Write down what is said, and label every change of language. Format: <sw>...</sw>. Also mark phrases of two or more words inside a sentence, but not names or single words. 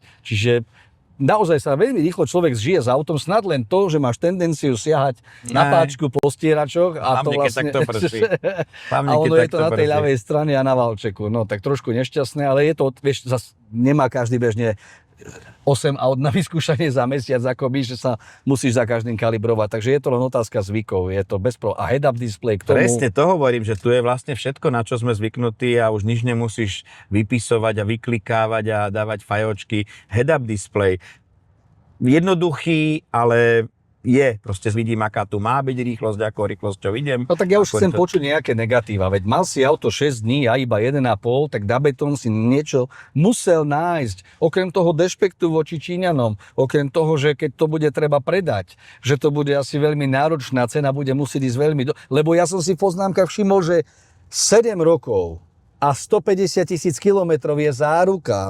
<sk>Čiže naozaj sa veľmi rýchlo človek žije s autom, snad len to, že máš tendenciu siahať na páčku po stieračoch a to vlastne... A ono je to na tej ľavej strane a na valčeku. No tak trošku nešťastné, ale je to, vieš, zas nemá každý bežne 8 aut na vyskúšanie za mesiac, akoby, že sa musíš za každým kalibrovať. Takže je to len otázka zvykov. Je to a</sk> <en>head-up display</en> <sk>k tomu. Presne to hovorím, že tu je vlastne všetko, na čo sme zvyknutí a už nič nemusíš vypisovať a vyklikávať a dávať fajočky.</sk> <en>Head-up display.</en> <sk>Jednoduchý, ale proste vidím, aká tu má byť rýchlosť, ako rýchlosťou idem. No tak ja už chcem počuť nejaké negatíva, veď mal si auto 6 dní a iba 1,5, tak na betón si niečo musel nájsť. Okrem toho dešpektu voči Číňanom, okrem toho, že keď to bude treba predať, že to bude asi veľmi náročná cena, bude musieť ísť veľmi lebo ja som si v poznámkach všimol, že 7 rokov a 150 000 kilometrov je záruka.</sk>